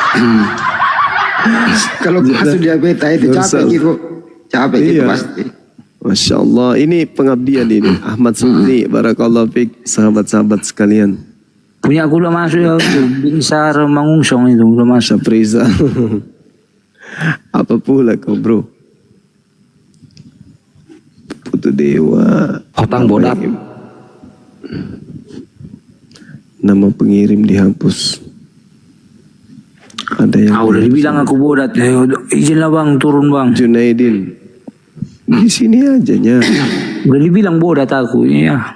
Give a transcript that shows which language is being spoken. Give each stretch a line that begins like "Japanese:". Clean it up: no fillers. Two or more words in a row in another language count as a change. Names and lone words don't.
Indonesian: Kalau masuk di HP itu capek gitu. Capek gitu pasti.
Arabic: Masya Allah,
Indonesian: ini pengabdian ini. Ahmad Sumni,
Arabic: barakallah fik,
Indonesian: sahabat-sahabat sekalian. Punya aku udah masuk ya, Binsar Mangungsong itu udah masuk. Sapriza. Apa pula kau bro? Putu Dewa. Otang bodak. Nama pengirim dihapus. Ada yang udah dibilang aku bodat. Izinlah bang, turun bang. Junaidin. Di sini aja nya. Udah dibilang bodat aku ya.